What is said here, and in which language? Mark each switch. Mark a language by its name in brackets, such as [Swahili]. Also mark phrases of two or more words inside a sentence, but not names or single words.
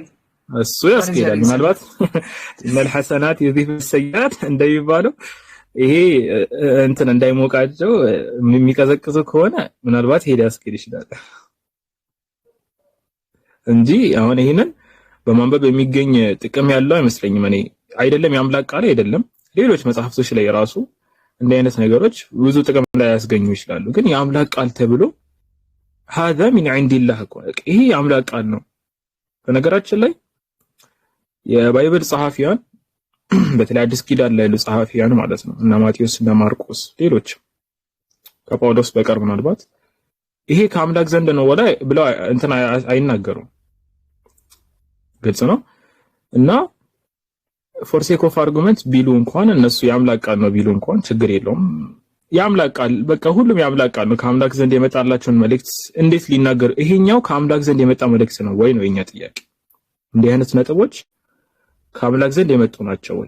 [Amharic] እሱ ያስኬዳል። ምናልባት [Arabic] إن الحسنات يذهبن السيئات [Amharic] እንደሚባለው ይሄ እንትን እንዳይሞቃቸው የሚቀዘቅዙ ከሆነ ምናልባት ሄድ ያስኬድ ይችላል እንጂ አሁን ይሄንን በማንበብ የሚገኝ ጥቅም ያለው አይመስለኝም። እኔ አይደለም የአምላክ ቃል አይደለም ሌሎች መጽሐፍቶች ላይ ራሱ እንደ አይነት ነገሮች ብዙ ጥቅም ላይ ያስገኙ ይችላሉ። ግን የአምላክ ቃል ተብሎ [Arabic] هذا من عند الله [Amharic] ይሄ የአምላክ ቃል ነው። በነገራችን ላይ የባይብል ጸሐፊያን በተለይ አዲስ ኪዳን ላይ ያሉ ጸሐፊያን ማለት ነው እና ማቴዎስ እና ማርቆስ ሌሎች ከጳውሎስ በቀር ምናልባት ይሄ ከአምላክ ዘንድ ነው ወላ ብለው እንትን አይናገሩም። ግልጽ ነው እና [English] for sake of argument [Amharic] ቢሉ እንኳን እነሱ የአምላክ ቃል ነው ቢሉ እንኳን ችግር የለውም። የአምላክ ቃል በቃ ሁሉም የአምላክ ቃል ነው። ከአምላክ ዘንድ የመጣላቸውን መልእክት እንዴት ሊናገር ይሄኛው ከአምላክ ዘንድ የመጣ መልእክት ነው ወይ ነው የኛ ጥያቄ። እንዲህ አይነት ነጥቦች ከአምላክ ዘንድ የመጡ ናቸው ወይ?